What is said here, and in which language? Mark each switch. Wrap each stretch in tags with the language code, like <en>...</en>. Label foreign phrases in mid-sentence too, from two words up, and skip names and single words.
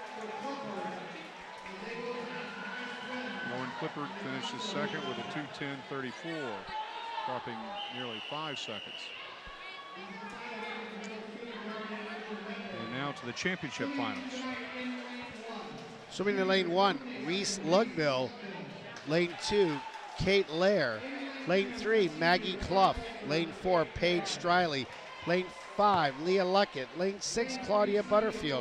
<en>Lauren Clifford finishes second with a 2:10.34, dropping nearly 5 seconds. And now to the championship finals. Swimming in lane 1, Reese Lugbill. Lane 2, Kate Lair. Lane 3, Maggie Clough. Lane 4, Paige Striley. Lane 5, Leah Luckett. Lane 6, Claudia Butterfield.</en>